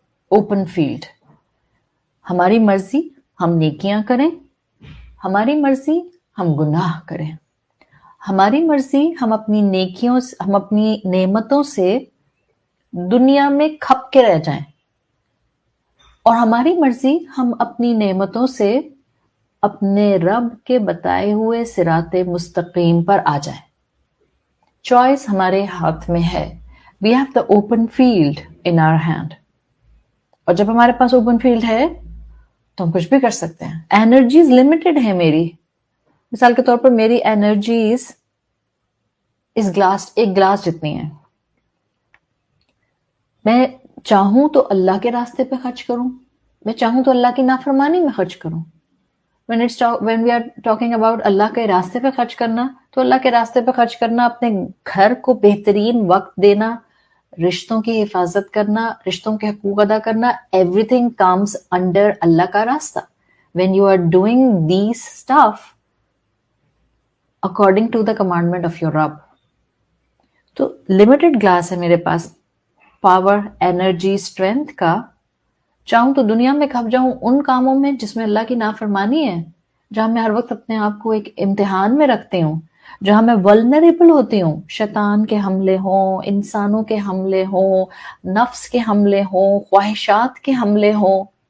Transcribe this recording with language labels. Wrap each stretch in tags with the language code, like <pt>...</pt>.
<ur>Open field, ہماری مرضی ہم نیکیاں کریں، ہماری مرضی ہم گناہ کریں، ہماری مرضی ہم اپنی نیکیوں ہم اپنی نعمتوں سے دنیا میں کھپ کے رہ جائیں، اور ہماری مرضی ہم اپنی نعمتوں سے اپنے رب کے بتائے ہوئے صراط مستقیم پر آ جائیں. چوائس ہمارے ہاتھ میں ہے.</ur> <en>We have the open field in our hand.</en> <ur>اور جب ہمارے پاس اوپن فیلڈ ہے تو ہم کچھ بھی کر سکتے ہیں. انرجیز لمیٹڈ ہے میری. مثال کے طور پر میری انرجیز ایک گلاس جتنی ہیں. میں چاہوں تو اللہ کے راستے پہ خرچ کروں، میں چاہوں تو اللہ کی نافرمانی میں خرچ کروں.</ur> <en>when we are talking about</en> <ur>اللہ کے راستے پہ خرچ کرنا، تو اللہ کے راستے پہ خرچ کرنا اپنے گھر کو بہترین وقت دینا، رشتوں کی حفاظت کرنا، رشتوں کے حقوق ادا کرنا.</ur> <en>everything comes under</en> <ur>اللہ کا راستہ.</ur> <en>when you are doing these stuff according to the commandment of your Rabb.</en> <ur>تو</ur> <en>limited glass</en> <ur>ہے میرے پاس پاور، انرجی، اسٹرینتھ کا. چاہوں تو دنیا میں کھپ جاؤں ان کاموں میں جس میں اللہ کی نافرمانی ہے، جہاں میں ہر وقت اپنے آپ کو ایک امتحان میں رکھتی ہوں، جہاں میں ولنریبل ہوتی ہوں. شیطان کے حملے ہوں، انسانوں کے حملے ہوں، نفس کے حملے ہوں، خواہشات کے حملے ہوں.</ur>